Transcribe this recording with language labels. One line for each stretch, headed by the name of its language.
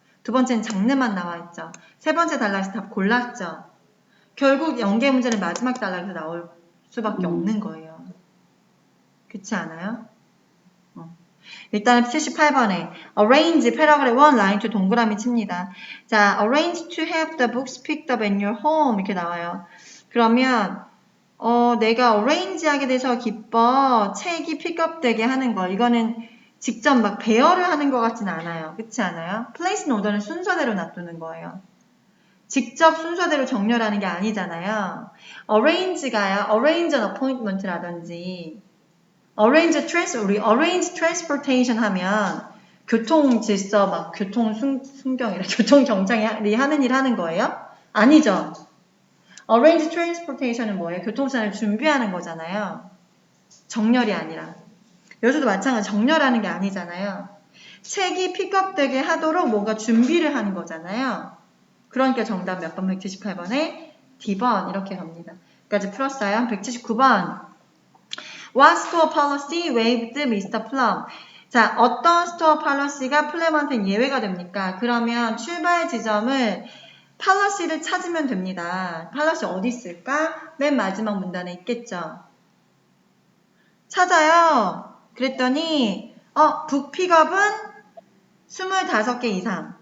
Korean: 두 번째는 장르만 나와 있죠. 세 번째 단락에서 답 골랐죠. 결국 연계 문제는 마지막 단락에서 나올 수밖에 없는 거예요. 그렇지 않아요? 일단 78번에
English: arrange paragraph 1 line to
Korean: 동그라미 칩니다. 자,
English: arrange to have the books picked up in your home
Korean: 이렇게 나와요. 그러면 내가 arrange 하게 돼서 기뻐 책이 픽업 되게 하는 거 이거는 직접 막 배열을 하는 것 같진 않아요. 그렇지 않아요?
English: place in order
Korean: 는 순서대로 놔두는 거예요. 직접 순서대로 정렬하는 게 아니잖아요. arrange가요.
English: arrange an appointment
Korean: 라든지
English: arrange transportation
Korean: 하면 교통 질서, 막 교통 순경이라 교통 경찰이 하는 일 하는 거예요? 아니죠.
English: arrange transportation
Korean: 은 뭐예요? 교통수단을 준비하는 거잖아요. 정렬이 아니라. 여기서도 마찬가지 정렬하는 게 아니잖아요. 책이 픽업되게 하도록 뭔가 준비를 하는 거잖아요. 그러니까 정답 몇 번? 178번에 D번 이렇게 갑니다. 여기까지 풀었어요. 179번.
English: What store policy waived Mr. Plum?
Korean: 자, 어떤 스토어 policy가 플럼한테는 예외가 됩니까? 그러면 출발 지점을 policy를 찾으면 됩니다. policy 어디 있을까? 맨 마지막 문단에 있겠죠. 찾아요. 그랬더니 북픽업은 25개 이상.